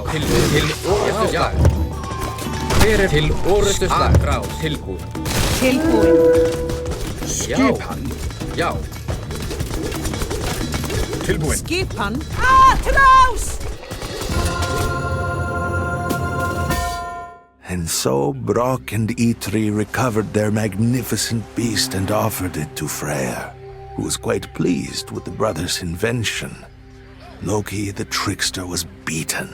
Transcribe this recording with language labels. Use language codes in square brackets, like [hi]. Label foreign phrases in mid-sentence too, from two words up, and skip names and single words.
[is] Til orustu slag. Fyrir til orustu slag. Atrás. Tilbúin. Tilbúin. Skipan. Já. Tilbúin. Skipan. Atrás! [en] And so Brock and Eitri recovered their magnificent beast and offered it to Freyr, who was quite pleased with the brothers' invention. Loki the trickster was beaten.